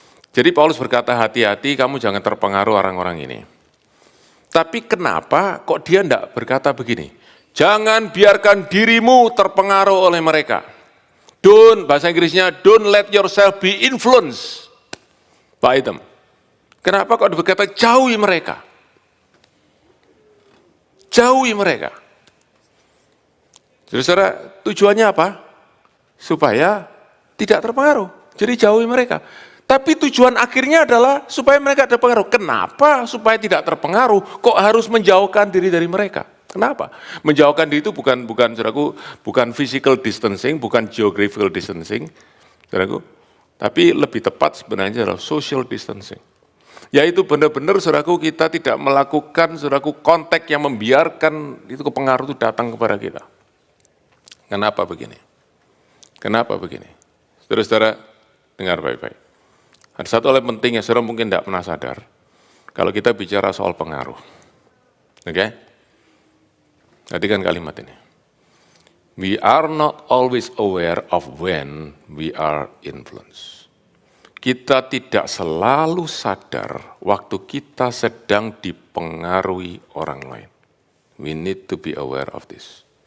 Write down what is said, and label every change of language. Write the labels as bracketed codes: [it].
[id] Jadi Paulus berkata, hati-hati kamu jangan terpengaruh orang-orang ini. Tapi kenapa kok dia tidak berkata begini? Jangan biarkan dirimu terpengaruh oleh mereka. Bahasa Inggrisnya, [en] don't let yourself be influenced by them. [id] Kenapa kok dia berkata jauhi mereka? Jauhi mereka. Saudara, tujuannya apa? Supaya tidak terpengaruh. Jadi jauhi mereka. Tapi tujuan akhirnya adalah supaya mereka terpengaruh. Kenapa supaya tidak terpengaruh? Kok harus menjauhkan diri dari mereka? Kenapa? Menjauhkan diri itu bukan saudaraku, bukan physical distancing, bukan geographical distancing, saudaraku. Tapi lebih tepat sebenarnya adalah social distancing. Yaitu benar-benar saudaraku kita tidak melakukan saudaraku kontak yang membiarkan itu pengaruh itu datang kepada kita. Kenapa begini? Kenapa begini? Saudara-saudara, dengar baik-baik. Ada satu hal yang penting yang saudara mungkin tidak pernah sadar, kalau kita bicara soal pengaruh. Oke? Tadi kan kalimat ini. [en] We are not always aware of when we are influenced. [id] Kita tidak selalu sadar waktu kita sedang dipengaruhi orang lain. [en] We need to be aware of this.